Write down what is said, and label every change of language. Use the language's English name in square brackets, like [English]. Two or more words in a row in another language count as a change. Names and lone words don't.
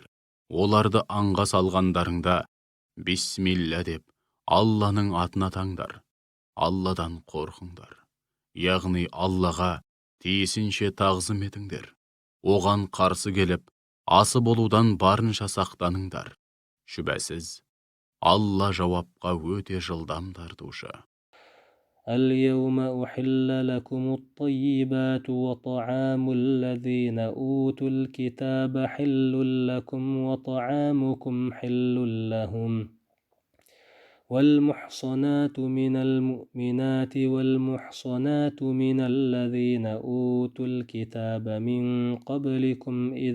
[Kazakh] Оларды аңға салғандарыңда бисмилля деп Алланың атына таңдар. Алладан қорқыңдар. Яғни Аллаға тиісінше тағзым етіңдер. Оған қарсы келіп, асы болудан барынша сақтаныңдар. Шүбәсіз, Алла жауапқа өте жылдам тартушы. [Arabic] اليوم أحل لكم الطيبات وطعام الذين أوتوا الكتاب حل لكم وطعامكم حل لهم والمحصنات من المؤمنات والمحصنات من الذين أوتوا الكتاب من قبلكم